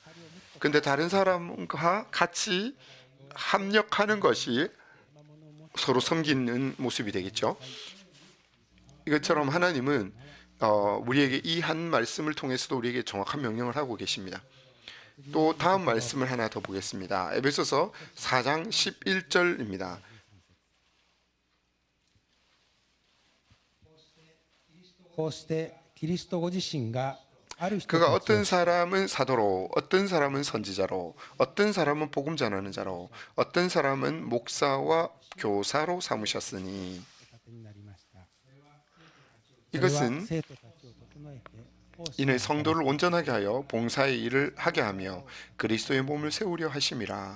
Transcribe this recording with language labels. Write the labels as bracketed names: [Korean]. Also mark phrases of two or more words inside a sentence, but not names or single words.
[Korean] 근데 다른 사람과 같이 합력하는 것이 서로 섬기는 모습이 되겠죠. 이것처럼 하나님은 우리에게 이 한 말씀을 통해서도 우리에게 정확한 명령을 하고 계십니다. 또 다음 말씀을 하나 더 보겠습니다. 에베소서 4장 11절입니다. [Japanese] こうしてキリストご自身が [Korean] 그가 어떤 사람은 사도로, 어떤 사람은 선지자로, 어떤 사람은 복음 전하는 자로, 어떤 사람은 목사와 교사로 삼으셨으니 이것은 이는 성도를 온전하게 하여 봉사의 일을 하게 하며 그리스도의 몸을 세우려 하심이라.